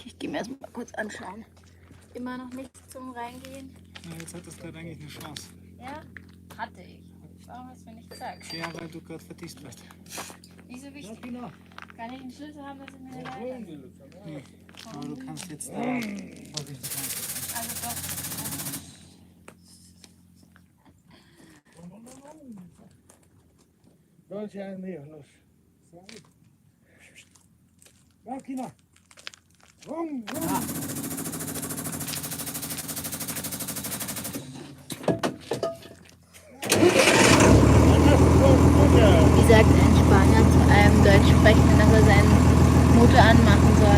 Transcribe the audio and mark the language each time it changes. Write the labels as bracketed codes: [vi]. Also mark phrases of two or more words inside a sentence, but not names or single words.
[de] Ich gehe mir erstmal kurz anschauen. Immer noch nichts zum Reingehen? Ja, jetzt hat das gerade eigentlich eine Chance. Ja, hatte ich. Warum hast du mir nicht gesagt? Ja, weil du gerade vertieft warst. Nicht so wichtig. Kann ich einen Schlüssel haben, dass ich mir den leihen? Nee, aber du kannst jetzt da vorsichtig rein. Also doch. [es] Dos años los. Máquina. [de] Wie sagt ein Spanier zu einem Deutschsprechenden, dass er seinen Motor anmachen soll?